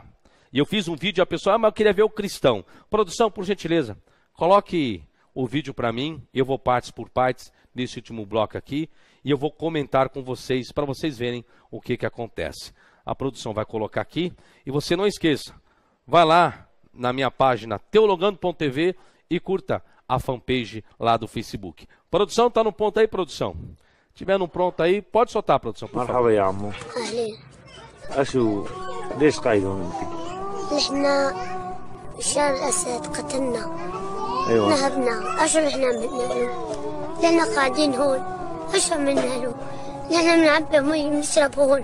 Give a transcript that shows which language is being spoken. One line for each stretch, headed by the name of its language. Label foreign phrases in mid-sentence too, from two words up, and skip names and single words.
Portuguese: E eu fiz um vídeo, a pessoa, mas eu queria ver o cristão. Produção, por gentileza, coloque o vídeo para mim, eu vou partes por partes nesse último bloco aqui, e eu vou comentar com vocês, para vocês verem o que acontece. A produção vai colocar aqui, e você não esqueça, vai lá na minha página teologando.tv e curta a fanpage lá do Facebook. Produção, tá no ponto aí, produção? Tiver no pronto aí, pode soltar, produção, por favor.
Arabic: مرحبا يا عمو. أهلين. أشو ليش قايدون انت؟ نحن بشار الأسد قتلنا. ايوه نهبنا. أشو نحن بدنا له؟ لأننا قاعدين هون. أشو بدنا له؟ نحن بنعبي مي بنشرب هون.